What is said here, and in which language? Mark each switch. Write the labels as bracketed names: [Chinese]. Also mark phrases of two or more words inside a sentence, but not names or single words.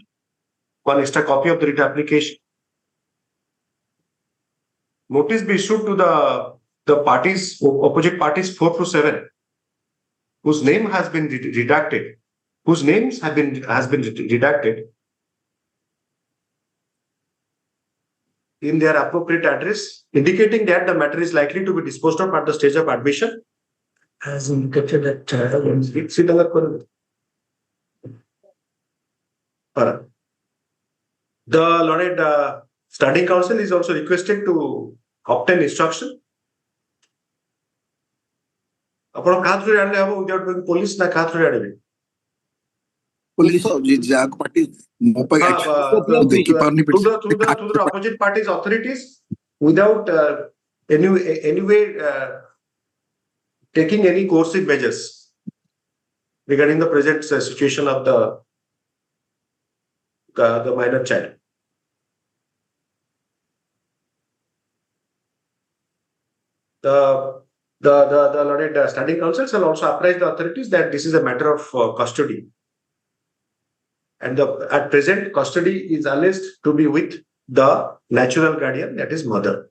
[English] One extra copy of the writ application. Notice be issued to the parties, opposite parties 4 to 7, whose name has been redacted, whose names has been redacted in their appropriate address, indicating that the matter is likely to be disposed of at the stage of admission. As indicated at the learned Standing Counsel is also requested to obtain instruction. [Odia] ଆପଣ କାହା ଥ୍ରୁ ଆଣିଲେ ହବ [English] without police [Odia] ନା କାହା ଥ୍ରୁ ଆଣିବେ ପୋଲିସ ଯାକ ପାର୍ଟି ମୋ ପାଖେ ଦେଖି ପାରୁନି [English] opposite parties authorities without any way taking any coercive measures regarding the present situation of the minor child. The learned Standing Counsel shall also apprise the authorities that this is a matter of custody, and at present custody is alleged to be with the natural guardian, that is mother.